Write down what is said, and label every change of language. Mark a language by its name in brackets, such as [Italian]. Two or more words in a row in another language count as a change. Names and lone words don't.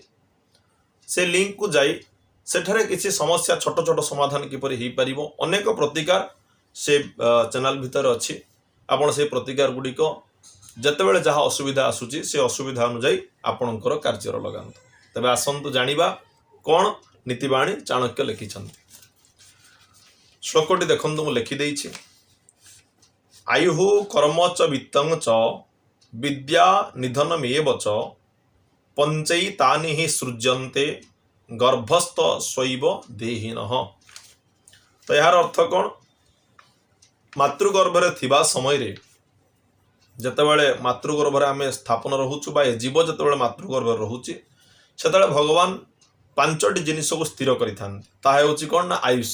[Odia] ସେ ଲିଙ୍କ କୁ ଯାଇ ସେଠାରେ କିଛି ସମସ୍ୟା ଛୋଟ ଛୋଟ ସମାଧାନ କିପରି ହୋଇ ପାରିବ, ଅନେକ ପ୍ରତିକାର ସେ ଚ୍ୟାନେଲ ଭିତରେ ଅଛି। ଆପଣ ସେ ପ୍ରତିକାର ଗୁଡ଼ିକ ଯେତେବେଳେ ଯାହା ଅସୁବିଧା ଆସୁଛି ସେ ଅସୁବିଧା ଅନୁସାରେ ଆପଣଙ୍କର କାର୍ଯ୍ୟରେ ଲଗାନ୍ତୁ। ତେବେ ଆସନ୍ତୁ ଜାଣିବା କଣ ନୀତିବାଣୀ ଚାଣକ୍ୟ ଲେଖିଛନ୍ତି। ଶ୍ଳୋକଟି ଦେଖନ୍ତୁ ମୁଁ ଲେଖି ଦେଇଛି। [Sanskrit] आयुः कर्म च वित्तं च विद्या निधनमेव च पंचैतानि हि सृज्यन्ते गर्भस्थ स्वैव देहिनः। [Odia] ତେବେ ଯାହାର ଅର୍ଥ କଣ, ମାତୃଗର୍ଭରେ ଥିବା ସମୟ ରେ ଯେତେବେଳେ ମାତୃଗର୍ଭରେ ଆମେ ସ୍ଥାପନ ରହୁଛୁ ବା ଜୀବ ଯେତେବେଳେ ମାତୃଗର୍ଭରେ ରହୁଛି ସେତେବେଳେ ଭଗବାନ ପାଞ୍ଚଟି ଜିନିଷ କୁ ସ୍ଥିର କରିଥାନ୍ତି। ତାହା ହେଉଛି କଣ ନା ଆୟୁଷ।